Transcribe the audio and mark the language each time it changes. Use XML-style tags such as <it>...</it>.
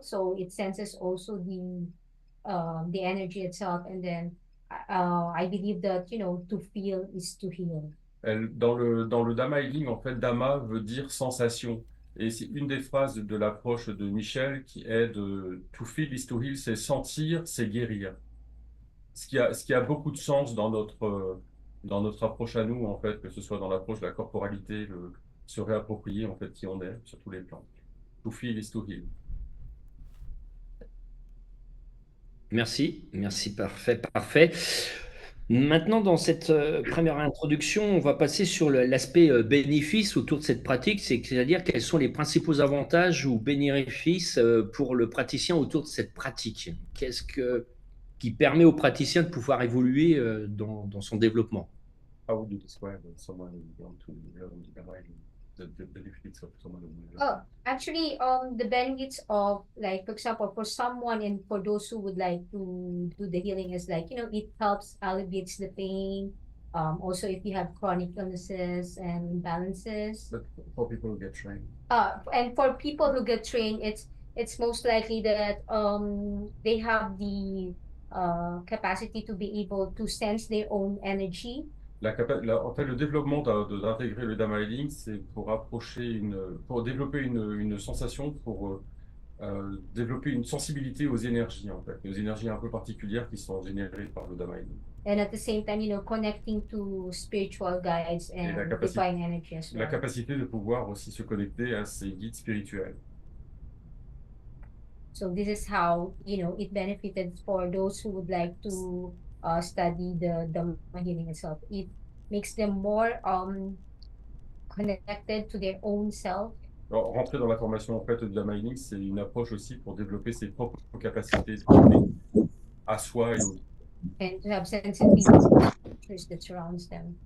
<en>So it senses also the energy itself. And then, I believe that, you know, to feel is to heal.</en> <fr>Dans le Dhamma Healing, en fait, Dhamma veut dire sensation. Et c'est une des phrases de l'approche de Michel qui est de</fr> <en>to feel is to heal,</en> <fr>c'est sentir, c'est guérir. Ce qui a beaucoup de sens dans notre approche à nous, en fait, que ce soit dans l'approche de la corporalité, se réapproprier, en fait, qui on est sur tous les plans.</fr> <en>To feel is to heal.</en> <fr>Merci, parfait. Maintenant, dans cette première introduction, on va passer sur l'aspect bénéfice autour de cette pratique, c'est-à-dire quels sont les principaux avantages ou bénéfices pour le praticien autour de cette pratique. Qui permet au praticien de pouvoir évoluer dans son développement.</fr> <en>How would you describe someone who wants to learn the Dhamma Healing, the benefits of someone who will learn? Oh, actually, the benefits of, like, for example, for someone and for those who would like to do the healing is like, you know, it helps alleviates the pain. Also, if you have chronic illnesses and imbalances. But for people who get trained. And for people who get trained, it's most likely that they have the capacity to be able to sense their own energy.</en> <fr>En fait, le développement d'intégrer le Dhamma Healing, c'est pour développer une sensation, pour développer une sensibilité aux énergies, en fait, aux énergies un peu particulières qui sont générées par le Dhamma Healing.</fr> <en>And at the same time, you know, connecting to spiritual guides and divine energy as well.</en> <fr>La capacité de pouvoir aussi se connecter à ces guides spirituels.</fr> <en>So this is how, you know, it benefited for those who would like to study the Dhamma healing itself. It makes them more connected to their own self.</en> <fr>Alors, rentrer dans la formation en fait de Dhamma Healing, c'est une approche aussi pour développer ses propres capacités à soi et autres.</fr> <en>And to have sensitivity that surrounds them.</en>